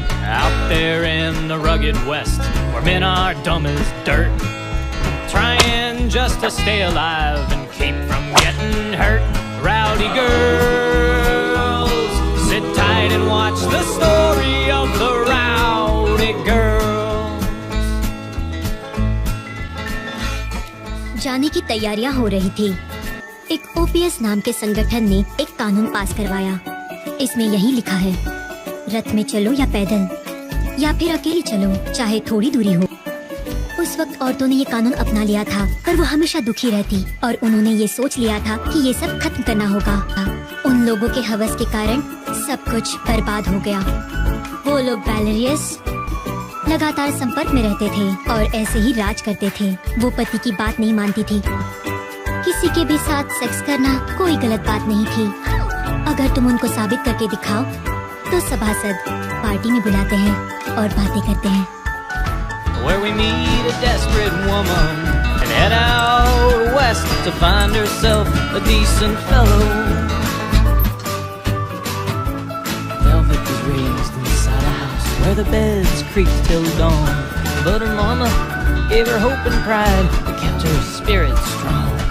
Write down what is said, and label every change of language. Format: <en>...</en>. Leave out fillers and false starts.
<en>Out there in the rugged West, where men are dumb as dirt, trying just to stay alive and keep from getting hurt. Rowdy girls, sit tight and watch the story of the rowdy girls.</en> <hi>जाने की तैयारियां हो रही थी। एक OPS नाम के संगठन ने एक कानून पास करवाया। इसमें यही लिखा है, रथ में चलो या पैदल, या फिर अकेली चलो, चाहे थोड़ी दूरी हो। उस वक्त औरतों ने ये कानून अपना लिया था, पर वो हमेशा दुखी रहती और उन्होंने ये सोच लिया था कि ये सब खत्म करना होगा। उन लोगों के हवस के कारण सब कुछ बर्बाद हो गया। वो लोग वैलेरियस लगातार संपर्क में रहते थे और ऐसे ही राज करते थे। वो पति की बात नहीं मानती थी। किसी के भी साथ सेक्स करना कोई गलत बात नहीं थी। अगर तुम उनको साबित करके दिखाओ तो सभासद पार्टी में बुलाते हैं और बातें करते हैं।</hi> <en>Where we meet a desperate woman and head out west to find herself a decent fellow. Velvet was raised inside a house where the beds creaked till dawn, but her mama gave her hope and pride that kept her spirit strong.</en>